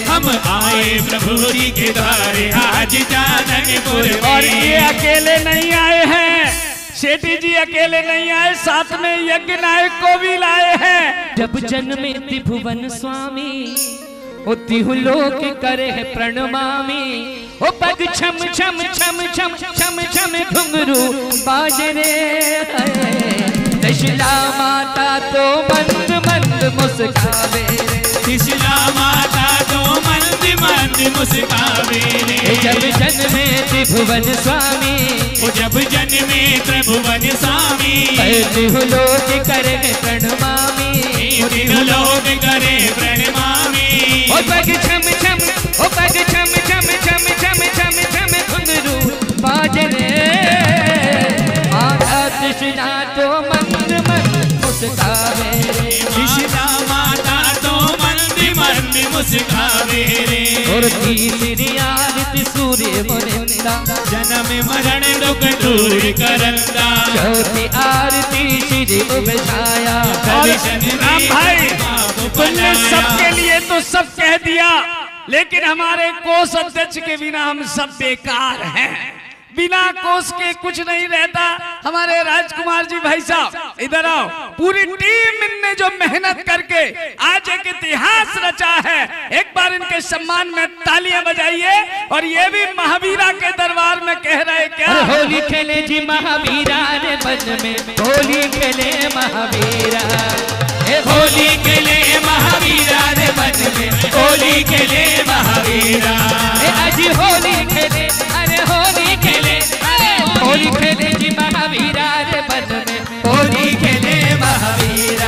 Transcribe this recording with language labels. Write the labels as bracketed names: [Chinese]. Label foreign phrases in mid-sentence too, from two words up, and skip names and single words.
[Hindi] हम आए प्रभु जी के द्वार आज चांदनपुर में। और ये अकेले नहीं आए हैं, सेठी जी अकेले नहीं आए, साथ में यज्ञ नायक को भी लाए हैं। जब जन्मे त्रिभुवन स्वामी, ओ तिहु लोक करे प्रणमामी। ओ पग छम छम छम छम छम छम घुंघरू बाजरे। त्रिशला माता तो मंद मंद मुस्कावे, त्रिशला माता तो मंद मंद मुस्कावे। जब जन्मे त्रिभुवन स्वामी, वो जब जन्मे त्रिभुवन स्वामी। तिहु लोक करे प्रणमामी, तिहु लोक करे प्रणमामी। ओ पग छम छम, ओ पग छम छम छम छम छम छम घुंघरू बाजरे। माता कृष्णा तो मंद मंद मुस्कावे, कृष्णा माता तो मंद मंद मुस्कावे रे। और तीसरी आरती सूर्य मुनिंदा, जन्म मरण दुख दूर करंदा। चौथी आरती श्री उबछाया। राम भाई तुमने सबके लिए तो सब कह दिया, लेकिन हमारे कोष अध्यक्ष के बिना हम सब बेकार हैं। बिना कोष के कुछ नहीं रहता। हमारे राजकुमार जी भाई साहब इधर आओ। पूरी टीम ने जो मेहनत करके आज एक इतिहास रचा है, एक बार इनके सम्मान में तालियां बजाइए। और ये भी महावीरा के दरबार में कह रहे क्या? होली खेले जी महावीरा रे बन में, होली खेले महावीरा, होली खेले महावीरा रे बन में, होली खेले महावीरा। आज होली खेले, अरे होली खेले, होली खेले जी महावीरा रे बन में, होली खेले महावीरा,